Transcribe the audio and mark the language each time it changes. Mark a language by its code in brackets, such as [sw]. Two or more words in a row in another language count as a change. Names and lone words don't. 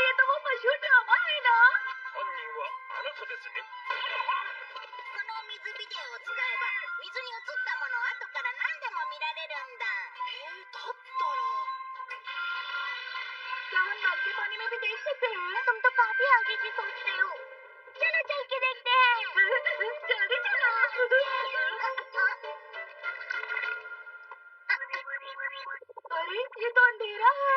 [hi] वो मशहूर ड्रामा है ना? [ja] 犯人はあなたですね。この水ビデオを使えば水に映ったものを後から何でも見られるんだ。 [hi] だったら क्या हम नल के पानी में भी देख सकते हैं? तुम तो काफी आगे की सोचते हो। चलो चल के देखते हैं। जल्दी चलो। अरे ये तो अंधेरा है।